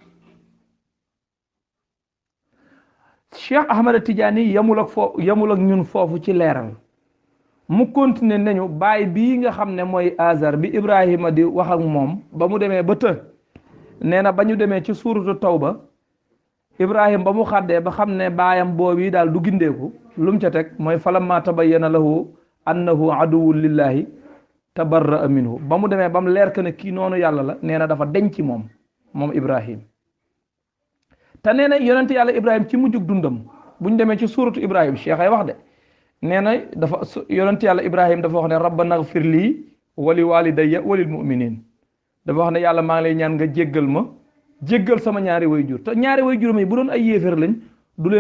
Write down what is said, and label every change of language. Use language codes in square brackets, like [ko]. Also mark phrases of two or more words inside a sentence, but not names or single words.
[wo] cheikh ahmad tijaani yamul ak ñun foofu ci leeral mu continuer nañu baay bii nga xam ne mooy azar bi ibrahima di wax ak moom ba mu demee ba të nee na ba ñu demee ci suuratu tawba ibrahim ba mu xàddee ba xam ne baayam boobu daal du gindeeku lu mu ca teg mooy [ar] فلما تبين له أنه عدو لله تبرأ [wo] minhu ba mu demee ba mu leer que ne kii noonu yàlla la nee na dafa denc moom ibrahim te nee na yonent yàlla ibrahim ci mujjug dundam bu ñu demee ci suuratu ibrahim cheikh ay wax de nee na dafa yonent yàlla ibrahim dafa wax ne [ar] ربنا اغفر لي ولوالدي وللمؤمنين [wo] dafa wax ne yàlla maa ngi lay ñaan nga jéggal sama ñaari way jur te ñaari way jur yi bu doon ay yéeféer lañ du leen